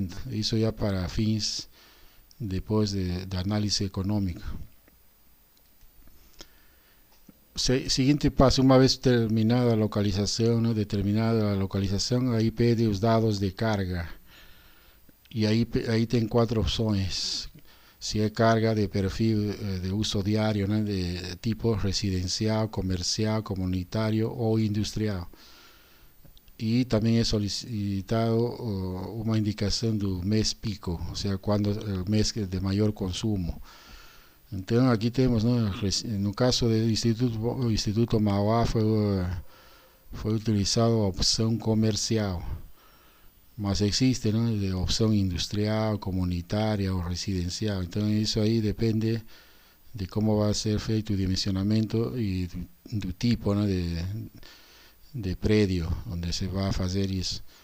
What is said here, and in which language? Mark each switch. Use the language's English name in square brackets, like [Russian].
[Portuguese] Isso já para fins depois de análise econômica. [Spanish] Siguiente paso, una vez terminada la localización, ¿no? Determinada la localización, ahí pide los datos de carga. Y ahí tiene 4 opciones. Si es carga de perfil de uso diario, ¿no? De tipo residencial, comercial, comunitario o industrial. Y también es solicitado una indicación del mes pico, o sea, cuando el mes de mayor consumo. [Portuguese] Então aqui temos, né, no caso do Instituto Mauá foi utilizado a opção comercial, mas existe, né, de opção industrial, comunitária ou residencial. Então isso aí depende de como vai ser feito o dimensionamento e do tipo, né, de prédio onde se vai fazer isso.